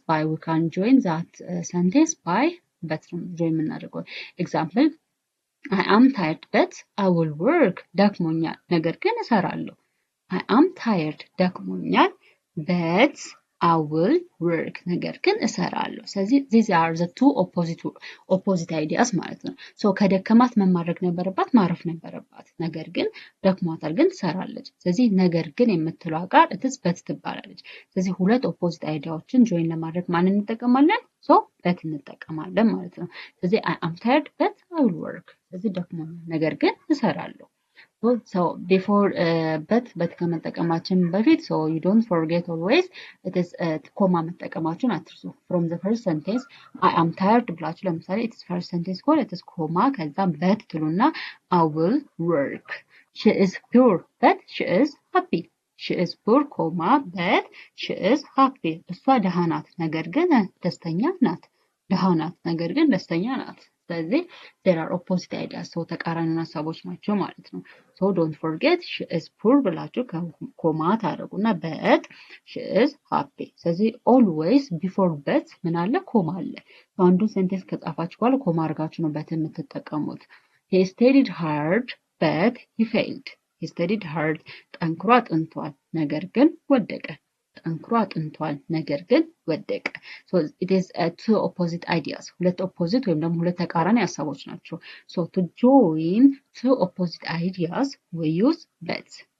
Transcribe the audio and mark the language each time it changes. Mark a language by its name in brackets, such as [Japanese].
[English] we can join that sentence by but join [Amharic] የምናደርገው ኤግዛምፕል [English] I am tired but I will work [Amharic] ደክሞኛል ነገር ግን እሰራለሁ። [English] I am tired [Amharic] ደክሞኛል [English] but I will work [Amharic] ነገር ግን እሰራለሁ። [English] ስለዚህ these are the two opposite ideas [Amharic] ማለት ነው። ከደከማት ምን ማድረግ ነበረባት? ማረፍ ነበረባት። ነገር ግን ደክሟታል ግን ትሰራለች። ስለዚህ ነገር ግን የምትለው ቃል እትስ በት ትባላለች። ስለዚህ ሁለት ኦፖዚት አይዲያዎችን ጆይን ለማድረግ ማንን እንጠቀማለን? በት እንጠቀማለን ማለት ነው። ስለዚህ [English] I am tired but I will work [Amharic] ስለዚህ ደክሞኛል ነገር ግን እሰራለሁ። [English] before but [Amharic] ከመጠቀማችን በፊት [English] you don't forget always it is ኮማ [Amharic] መጠቀማችሁን አትርሱ። [English] from the first sentence I am tired [Amharic] ብላችሁ ለምሳሌ [English] it is first sentence [Amharic] ከሆነ [English] it is ኮማ [Amharic] ከዛ [English] but [Amharic] ትሉና [English] I will work she is poor but she is happy she is poor ኮማ but she is happy [Amharic] እሷ ደሃ ናት ነገር ግን ደስተኛ ናት። ደሃ ናት ነገር ግን ደስተኛ ናት። ስለዚህ [English] there are opposite ideas [Amharic] ተቃራኒ ሀሳቦች ናቸው ማለት ነው። [English] don't forget she is poor [Amharic] ብላችሁ ኮማ ታደርጉና [English] but she is happy [Amharic] ስለዚህ [English] always before but [Amharic] ምን አለ? ኮማ አለ። አንዱን ሴንቴንስ ከጻፋችሁ በኋላ ኮማ አድርጋችሁ ነው በት የምትጠቀሙት። [English] he studied hard but he failed he studied hard [Amharic] ጠንክሮ አጥንቷል ነገር ግን ወደቀ። ጠንክሮ አጥንቷል ነገር ግን ወደቀ። [English] it is two opposite ideas [Amharic] ሁለት ኦፖዚት ወይም ደግሞ ሁለት ተቃራኒ ሀሳቦች ናቸው። [English] to join two opposite ideas we use but